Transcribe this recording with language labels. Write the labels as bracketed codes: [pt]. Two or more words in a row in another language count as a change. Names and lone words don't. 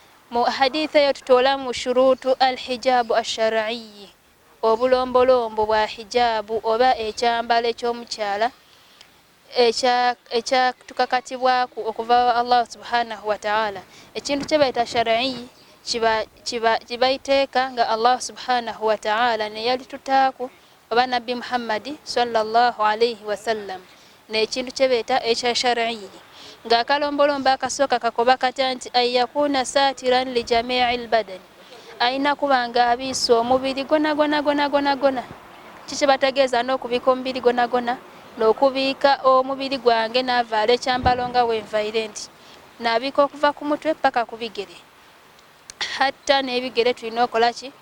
[lg] Mu hadithi eyo tutoola mu [ar] shuruutu al-hijaabu ash-shar'iyyi, [lg] obulombolombo bwa hijaabu oba ekyambalo eky'omukyala ekya-, ekyatukakatibwaku okuva [ar] Allah subhanahu wa ta'ala. [lg] Ekintu kye bayita shar'i kiba, kiba, kiba iteeka nga [ar] Allah subhanahu wa ta'ala [lg] ne yalitutaaku oba Nabbi Muhammad [ar] sallallahu alayhi wa sallam. [lg] N'ekintu kye beeta ekya shar'i. Ng'akalombolombo akasooka kakoba katya nti, [ar] "An yakuna satiran li jami'il badani." [lg] Ayina kuba nga abiise omubiri gona, gona, gona, gona, gona. Ki kye bategeeza n'okubiika omubiri gona, gona? N'okubiika omubiri gwange n'avaala ekyambalo nga we nvaire nti. N'abiika okuva ku mutwe paka ku bigere. Hatta n'ebigere tulina okukola ki?